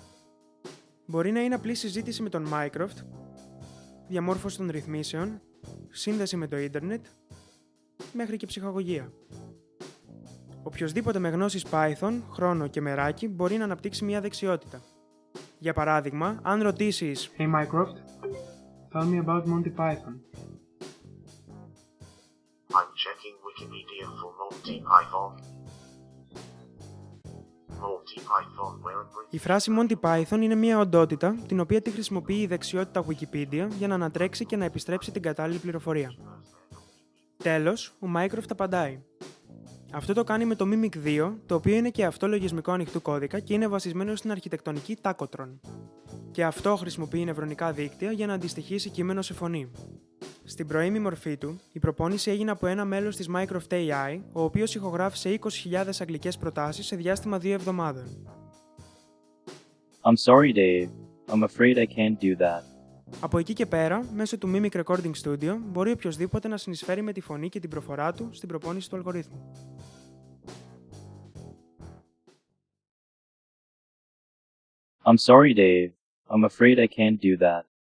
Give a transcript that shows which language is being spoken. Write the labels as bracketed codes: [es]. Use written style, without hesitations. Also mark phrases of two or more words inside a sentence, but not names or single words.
[el] Μπορεί να είναι απλή συζήτηση με τον Mycroft, διαμόρφωση των ρυθμίσεων, σύνδεση με το ίντερνετ, μέχρι και ψυχαγωγία. Οποιοσδήποτε με γνώσεις Python, χρόνο και μεράκι μπορεί να αναπτύξει μια δεξιότητα. Για παράδειγμα, αν ρωτήσεις [en] Hey Mycroft, tell me about Monty Python. I'm checking Wikipedia for Monty Python. Monty Python where... [el] Η φράση Monty Python είναι μια οντότητα, την οποία τη χρησιμοποιεί η δεξιότητα Wikipedia για να ανατρέξει και να επιστρέψει την κατάλληλη πληροφορία. Τέλος, ο Mycroft απαντάει. Αυτό το κάνει με το Mimic 2, το οποίο είναι και αυτό λογισμικό ανοιχτού κώδικα και είναι βασισμένο στην αρχιτεκτονική Tacotron. Και αυτό χρησιμοποιεί νευρονικά δίκτυα για να αντιστοιχίσει κείμενο σε φωνή. Στην πρώιμη μορφή του, η προπόνηση έγινε από ένα μέλος της Mycroft AI, ο οποίος ηχογράφησε 20.000 αγγλικές προτάσεις σε διάστημα 2 εβδομάδων. [en] I'm sorry, Dave. I'm afraid I can't do that. [el] Από εκεί και πέρα, μέσω του Mimic Recording Studio, μπορεί οποιοσδήποτε να συνεισφέρει με τη φωνή και την προφορά του στην προπόνηση του αλγορίθμου. [en] I'm sorry, Dave. I'm afraid I can't do that.